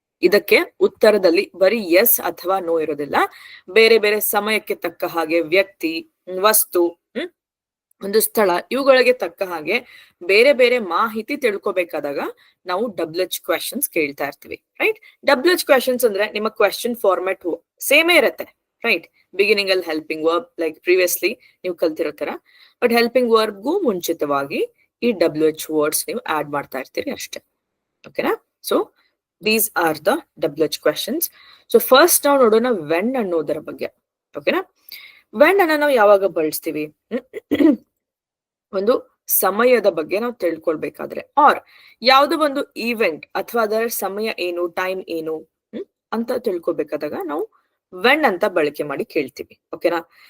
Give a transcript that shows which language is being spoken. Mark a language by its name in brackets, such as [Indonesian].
[Kannada] ಇದಕ್ಕೆ ಉತ್ತರದಲ್ಲಿ ಬರೀ ಎಸ್ ಅಥವಾ ನೋ ಇರೋದಿಲ್ಲ. ಬೇರೆ ಬೇರೆ ಸಮಯಕ್ಕೆ ತಕ್ಕ ಹಾಗೆ, ವ್ಯಕ್ತಿ, ವಸ್ತು, ಒಂದು ಸ್ಥಳ, ಇವುಗಳಿಗೆ ತಕ್ಕ ಹಾಗೆ ಬೇರೆ ಬೇರೆ ಮಾಹಿತಿ ತಿಳ್ಕೊಬೇಕಾದಾಗ ನಾವು WH ಕ್ವೆಶನ್ಸ್ ಕೇಳ್ತಾ ಇರ್ತೀವಿ, ರೈಟ್? WH ಕ್ವೆಶನ್ಸ್ ಅಂದ್ರೆ ನಿಮ್ಮ ಕ್ವೆಶನ್ ಫಾರ್ಮ್ಯಾಟ್ ಸೇಮೇ ಇರತ್ತೆ, ರೈಟ್? ಬಿಗಿನಿಂಗ್ ಅಲ್ಲಿ ಹೆಲ್ಪಿಂಗ್ ವರ್ಬ್ ಲೈಕ್ ಪ್ರಿವಿಯಸ್ಲಿ ನೀವು ಕಲ್ತಿರೋ ತರ, ಬಟ್ ಹೆಲ್ಪಿಂಗ್ ವರ್ಬ್ಗೂ ಮುಂಚಿತವಾಗಿ ಈ WH ವರ್ಡ್ಸ್ ನೀವು ಆಡ್ ಮಾಡ್ತಾ ಇರ್ತೀರಿ ಅಷ್ಟೇ, ಓಕೆನಾ? [English] So these are the WH questions. [Kannada] So first ನಾವು ನೋಡೋಣ ವೆನ್ ಅನ್ನೋದರ ಬಗ್ಗೆ, ಓಕೆನಾ? ವೆನ್ ಅನ್ನ ನಾವು ಯಾವಾಗ ಬಳಸ್ತೀವಿ? ಒಂದು ಸಮಯದ ಬಗ್ಗೆ ನಾವು ತಿಳ್ಕೊಳ್ಬೇಕಾದ್ರೆ, ಆರ್ ಯಾವುದೋ ಒಂದು ಈವೆಂಟ್ ಅಥವಾ ಅದರ ಸಮಯ ಏನು, ಟೈಮ್ ಏನು ಅಂತ ತಿಳ್ಕೊಬೇಕಾದಾಗ ನಾವು ವೆನ್ ಅಂತ ಬಳಕೆ ಮಾಡಿ ಕೇಳ್ತೀವಿ, ಓಕೆನಾ?